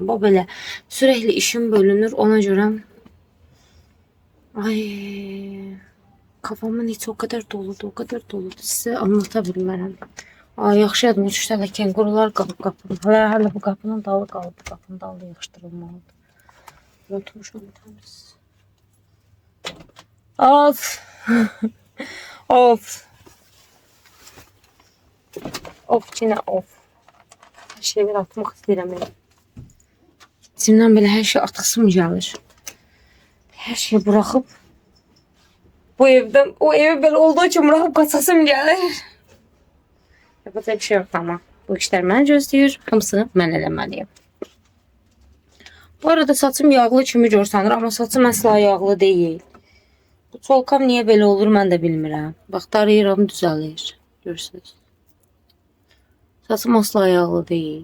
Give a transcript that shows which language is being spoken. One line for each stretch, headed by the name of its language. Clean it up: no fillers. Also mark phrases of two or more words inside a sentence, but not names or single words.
Azerbaijani: Bu belə sürəkli işim bölünür, ona görə ay kafamın içi o kadar doludur, o kadar doludur. Sizə anlata bilmərəm. Ay, yaxşı yadıma düşdü, hələ kenqurular qalıb qapının. Hələ bu qapının dalı qalıb, bu qapının dalı yığışdırılmalıdır. Unutmuşam təmiz. Of. Of. Of, yine of. Her şeyi atmaq istəyirəm. İçimdən belə hər şey atqısım gəlir.
Turkish: Her şeyi bırakıp bu evden, o evi böyle olduğu için bırakıp kaçasım gəlir. Yapacak bir şey yok ama. Bu işler məni gözləyir.
Azerbaijani: Hamısını mən eləməliyim. Bu arada saçım yağlı kimi görsənir, amma saçım əsla yağlı deyil. Bu çolkam niye belə olur mən də bilmirəm. Bax, darayıram, düzəlir. Görürsünüz. Saçım asla yağlı deyil.